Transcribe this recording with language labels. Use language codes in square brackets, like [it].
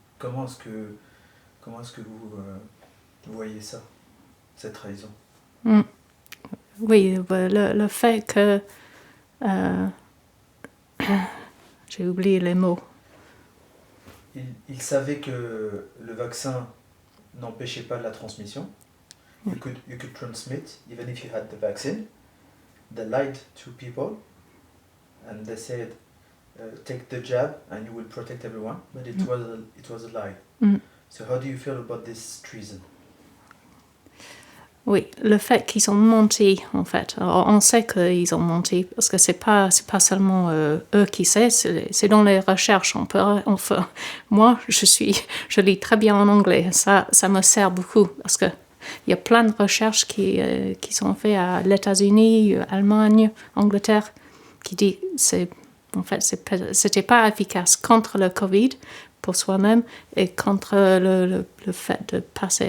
[fr] Comment est-ce que vous voyez ça, cette trahison? Oui, le fait que... j'ai oublié les mots. Ils savaient que le vaccin n'empêchait pas la transmission. [en] You could transmit even if you had the vaccine. They lied to people and they said, take the jab and you will protect everyone. But it was a lie. So how do you feel about this treason? [fr] Oui, le fait qu'ils ont menti, en fait. Alors, on sait qu'ils ont menti, parce que c'est pas seulement eux qui savent, c'est dans les recherches. Moi, je lis très bien en anglais. Ça me sert beaucoup, parce que il y a plein de recherches qui sont faites à les États-Unis, Allemagne, Angleterre, qui dit c'était pas efficace contre le Covid pour soi-même et contre le fait de passer.